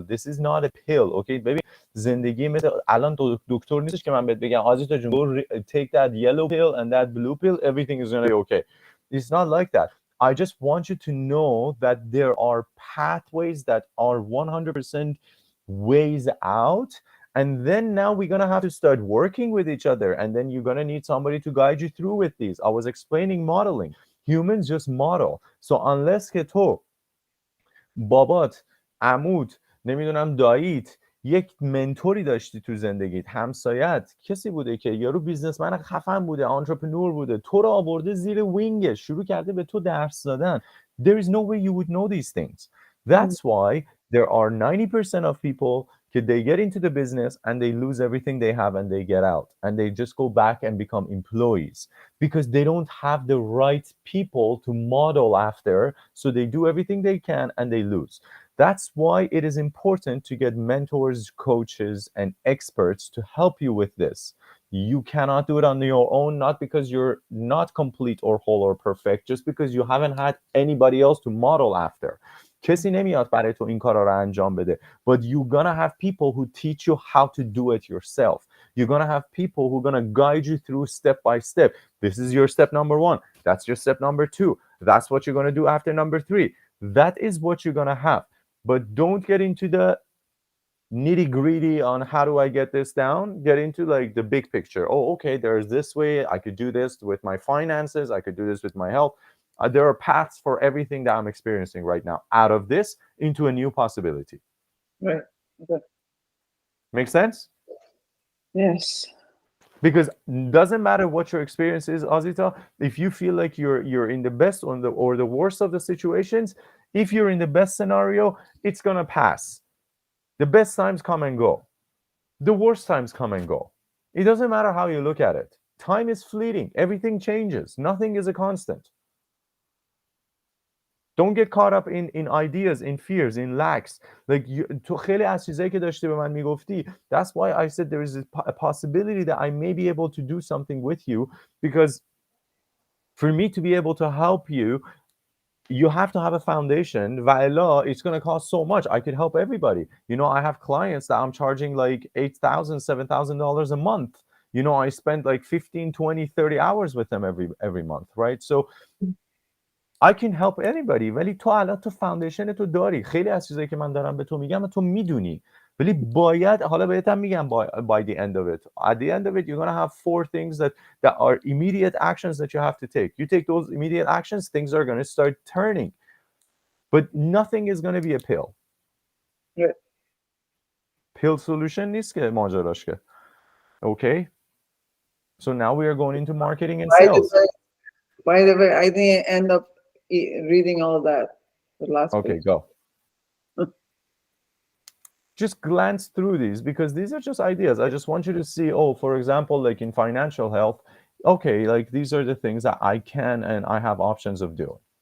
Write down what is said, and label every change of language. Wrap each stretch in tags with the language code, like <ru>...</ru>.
<en>This is not a pill, okay?</en> <fa>ببین زندگی مثل الان دکتر نیستش که من بهت بگم آزیتا جون</fa> <en>go take that yellow pill and that blue pill, everything is gonna be okay. It's not like that. I just want you to know that there are pathways that are 100% ways out, and then now we're going to have to start working with each other, and then you're going to need somebody to guide you through with these. I was explaining modeling. Humans just model. So unless</en> <fa>که تو بابات، عموت، نمیدونم داییت یک منتوری داشتی تو زندگیت، همسایت کسی بوده که یارو بیزنسمن خفن بوده، آنترپرنور بوده، تو رو آورده زیر وینگش، شروع کرده به تو درس دادن,</fa> <en>there is no way you would know these things. That's why there are 90% of people they get into the business and they lose everything they have and they get out and they just go back and become employees because they don't have the right people to model after, so they do everything they can and they lose. That's why it is important to get mentors, coaches, and experts to help you with this. You cannot do it on your own, not because you're not complete or whole or perfect, just because you haven't had anybody else to model after.</en> <fa>کسی نمیاد برای تو این کارا رو انجام بده.</fa> <en>But you're gonna have people who teach you how to do it yourself. You're gonna have people who are gonna guide you through step by step. This is your step number 1. That's your step number 2. That's what you're gonna do after number 3. That is what you're gonna have. But don't get into the nitty gritty on how do I get this down. Get into like the big picture. Oh, okay, there's this way I could do this with my finances, I could do this with my health. There are paths for everything that I'm experiencing right now, out of this into a new possibility. Right. Okay. Make sense? Yes. Because doesn't matter what your experience is, Azita, if you feel like you're in the best or the worst of the situations, if you're in the best scenario, it's gonna pass. The best times come and go. The worst times come and go. It doesn't matter how you look at it. Time is fleeting. Everything changes. Nothing is a constant. Don't get caught up in ideas, in fears, in lacks.</en> <fa>Like تو خیلی از چیزایی که داشتی به من میگفتی.</fa> <en>That's why I said there is a possibility that I may be able to do something with you, because for me to be able to help you, you have to have a foundation. Vaila, it's going to cost so much. I could help everybody. You know, I have clients that I'm charging like $8,000, $7,000 a month. You know, I spend like 15, 20, 30 hours with them every month, right? So I can help anybody.</en> <fa>ولی تو الان تو فاندیشن تو داری. خیلی از چیزایی که من دارم به تو میگم تو میدونی. ولی باید، حالا بهتم میگم</fa> <en>by the end of it. At the end of it, you're going to have 4 things that are immediate actions that you have to take. You take those immediate actions, things are going to start turning. But nothing is going to be a pill. Yeah. Pill solution</en> <fa>نیست که ماجراش که.</fa> <en>Okay? So now we are going into marketing and By the sales. way, by the way, I didn't end up reading all that. The last Okay, page. go. Just glance through these because these are just ideas. I just want you to see, oh, for example, like in financial health, okay, like these are the things that I can and I have options of doing.</en>